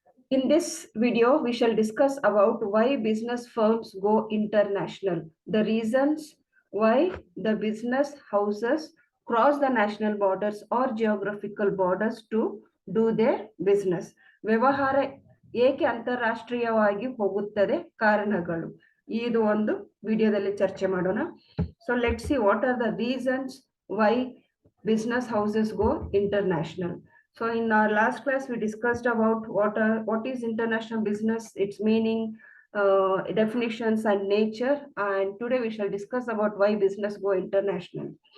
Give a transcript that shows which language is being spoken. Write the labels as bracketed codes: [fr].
[en] In this video, we shall discuss about why business firms go international, the reasons why the business houses cross the national borders or geographical borders to do their business. [kn] ವ್ಯವಹಾರ ಏಕೆ ಅಂತಾರಾಷ್ಟ್ರೀಯವಾಗಿ ಹೋಗುತ್ತದೆ ಕಾರಣಗಳು ಇದು ಒಂದು ವಿಡಿಯೋದಲ್ಲಿ ಚರ್ಚೆ ಮಾಡೋಣ. [en] So let's see what are the reasons why business houses go international. So in our last class, we discussed about what is international business, its meaning, definitions and nature. And today we shall discuss about why business go international.